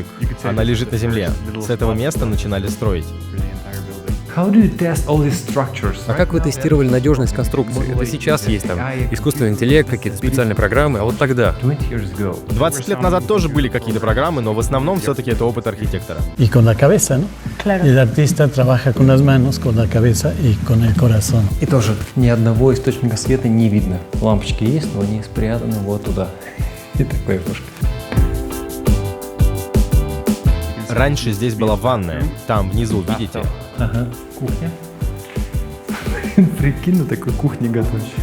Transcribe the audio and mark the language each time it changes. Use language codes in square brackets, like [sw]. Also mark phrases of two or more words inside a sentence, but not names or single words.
[ru] Она лежит на земле. С этого места начинали строить. А как вы тестировали надежность конструкции? Это сейчас есть там искусственный интеллект, какие-то специальные программы, а вот тогда? 20 лет назад тоже были какие-то программы, но в основном все-таки это опыт архитектора. [es] Y con la cabeza, ¿no? Claro. El artista trabaja con las manos, con la cabeza y con el corazón. [ru] И тоже ни одного источника света не видно. Лампочки есть, но они спрятаны вот туда. И такое окошко. Раньше здесь была ванная. Там внизу, видите? Ага, кухня. Прикинь, на такой кухне готовить.